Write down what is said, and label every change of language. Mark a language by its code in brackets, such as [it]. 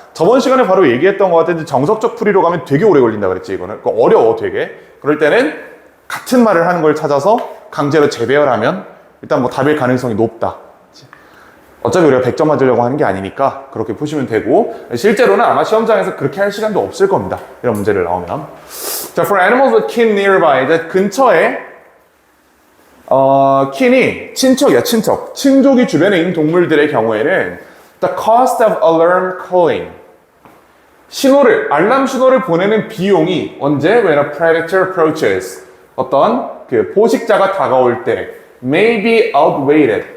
[ko] 저번 시간에 바로 얘기했던 것 같은데 정석적 풀이로 가면 되게 오래 걸린다 그랬지 이거는. 그러니까 어려워 되게. 그럴 때는 같은 말을 하는 걸 찾아서 강제로 재배열하면 일단 뭐 답일 가능성이 높다. 어차피 우리가 100점 맞으려고 하는 게 아니니까 그렇게 푸시면 되고 실제로는 아마 시험장에서 그렇게 할 시간도 없을 겁니다. 이런 문제를 나오면. [en] 자, for animals with kin nearby. [ko] 근처에 킨이 친척이야, 친척. 친족이 주변에 있는 동물들의 경우에는 [en] the cost of alarm calling. [ko] 알람 신호를 보내는 비용이 언제? [en] When a predator approaches. [ko] 어떤 포식자가 다가올 때 [en] may be outweighed.